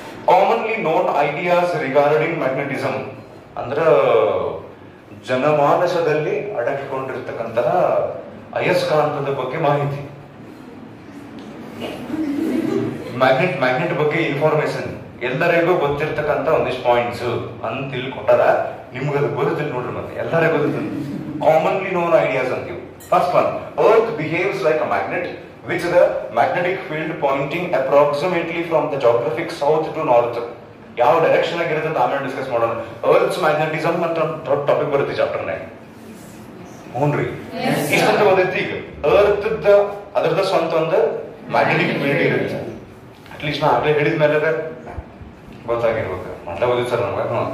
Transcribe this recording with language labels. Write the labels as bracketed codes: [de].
[en] commonly known ideas regarding magnetism [kn] ಅಂದ್ರ ಜನಮಾನಸದಲ್ಲಿ ಅಡಗಿಕೊಂಡಿರ್ತಕ್ಕಂತಹ ಅಯಸ್ಕಾಂತದ ಬಗ್ಗೆ ಮಾಹಿತಿ. ಮ್ಯಾಗ್ನೆಟ್ ಬಗ್ಗೆ ಇನ್ಫಾರ್ಮೇಶನ್ ಎಲ್ಲರಿಗೂ ಗೊತ್ತಿರ್ತಕ್ಕಂಥ ಒಂದಿಷ್ಟು ಪಾಯಿಂಟ್ಸ್ ಅಂತ ಇಲ್ಲಿ ಕೊಟ್ಟಾರ. ನಿಮ್ಗದು ಗೊತ್ತಿಲ್ಲ ನೋಡ್ರಿ, ಮತ್ತೆ ಎಲ್ಲರಿಗೂ ಗೊತ್ತಿಲ್ಲ. [en] Commonly known ideas ಅಂತೀವಿ. First one, Earth behaves like a magnet, which the magnetic field pointing approximately from the geographic south to north. [kn] ಯಾವ ಡೈರೆಕ್ಷನ್ ಆಗಿರುತ್ತೆ ಅಂತ ಆಮೇಲೆ ಡಿಸ್ಕಸ್ ಮಾಡೋಣ. ಅರ್ತ್ಸ್ ಮ್ಯಾಗ್ನೆಟಿಸಮ್ ಅಂತ ದೊಡ್ಡ ಟಾಪಿಕ್ ಬರುತ್ತೆ ಚಾಪ್ಟರ್ ನಾಗ. ಹ್ಞೂನ್ರಿ, ಇಷ್ಟಂತ ಓದೈತಿ. ಈಗ ಅರ್ತ್ ಅದರದ ಸ್ವಂತ ಒಂದು ಮ್ಯಾಗ್ನೆಟಿಕ್ ಫೀಲ್ಡ್ ಇರುತ್ತೆ. ಅಟ್ಲೀಸ್ಟ್ ನಾ ಆಗ್ಲೇ ಹೇಳಿದ ಮೇಲೆ ಗೊತ್ತಾಗಿರ್ಬೇಕು. ಮೊದಲೇ ಓದಿದ್ ಸರ್ ನಮ್ಗೆ.